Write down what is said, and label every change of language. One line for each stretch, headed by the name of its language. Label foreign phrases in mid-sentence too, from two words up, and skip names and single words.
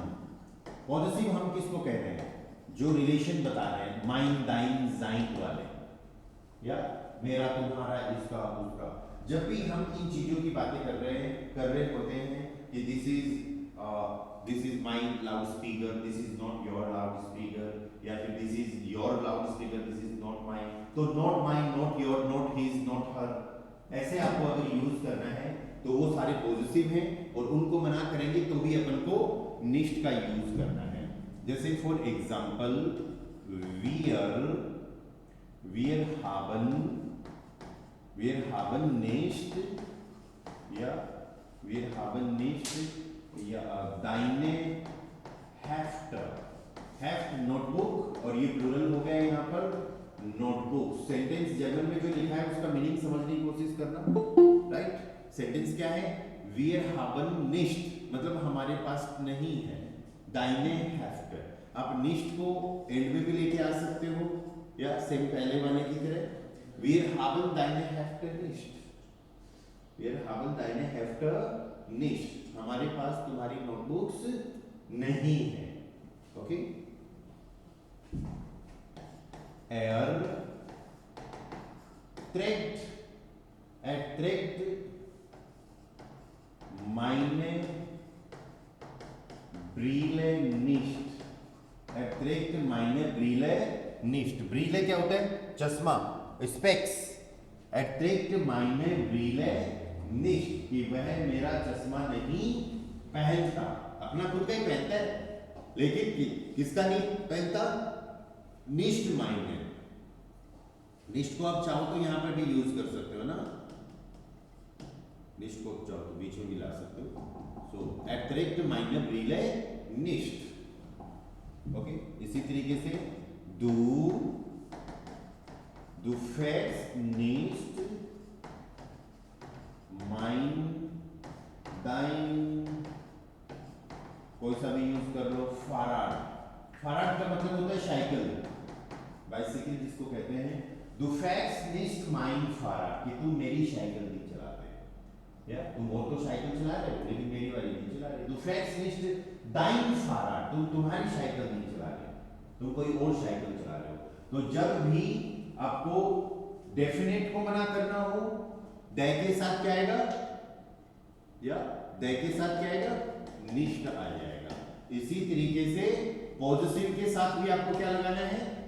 Hindi: पॉजिटिव हम किसको कह रहे हैं, जो रिलेशन बता रहे हैं,
German: mein dein sein
Hindi: वाले, या मेरा तुम्हारा इसका उसका। जब भी हम इन चीजों की बातें कर रहे होते हैं कि
English: this is my loudspeaker, this is not your loudspeaker,
Hindi: या फिर
English: this is your loudspeaker, this is not mine,
Hindi: तो
English: not mine, not your, not his, not her,
Hindi: ऐसे आपको अगर यूज करना है तो वो सारे पॉजिटिव हैं, और उनको मना करेंगे तो भी अपन को nicht का यूज करना है। जैसे
English: for example
German: wir haben nicht,
Hindi: या
German: wir haben nicht,
Hindi: या
German: deine Hefte, Heft
Hindi: नोटबुक, और ये प्लूरल हो गया यहाँ पर नोटबुक। सेंटेंस जर्मन में जो लिखा है उसका मीनिंग समझने की कोशिश करना, राइट। सेंटेंस क्या है,
German: wir haben nicht,
Hindi: मतलब hamaरे पास नहीं है,
German: deine Hefte,
Hindi: आप nicht को एंड में भी लेके आ सकते हो, या सेम पहले वाले की तरह,
German: wir haben deine Hefte nicht, wir haben deine Hefte nicht,
Hindi: हमारे पास तुम्हारी नोटबुक्स नहीं है, ओके।
German: erträgt meine Brille nicht, erträgt meine Brille nicht।
Hindi: ब्रीले क्या होता है? चश्मा, स्पेक्स।
German: erträgt meine Brille nicht,
Hindi: कि वह मेरा चश्मा नहीं पहनता। अपना खुद का ही पहनता है, लेकिन किसका नहीं पहनता?
German: nicht meine।
Hindi: निष्ठ को आप चाहो तो यहां पर भी यूज कर सकते हो ना, निष्ठ को चाहो तो बीच में भी ला सकते हो।
German: सो erträgt meine Brille nicht।
Hindi: ओके, इसी तरीके से
German: du fährst nicht dein,
Hindi: कोई सा भी यूज कर लो। फाराड, फाराड का मतलब होता है साइकिल, बाइसिकल जिसको कहते हैं।
German: Du fährst nicht mein Fahrrad,
Hindi: कि तुम मेरी साइकिल नहीं चलाते। या तुम और तो साइकिल चला रहे हो, लेकिन मेरी वाली नहीं चला रहे।
German: Du fährst nicht dein Fahrrad,
Hindi: तुम तुम्हारी साइकिल नहीं चला रहे, तुम कोई और साइकिल चला रहे हो। तो जब भी आपको डेफिनेट को मना करना हो, दे के साथ क्या आएगा? या दे के साथ क्या आएगा? निष्ठ आ जाएगा। इसी तरीके से पॉजिटिव के साथ भी आपको क्या लगाना है?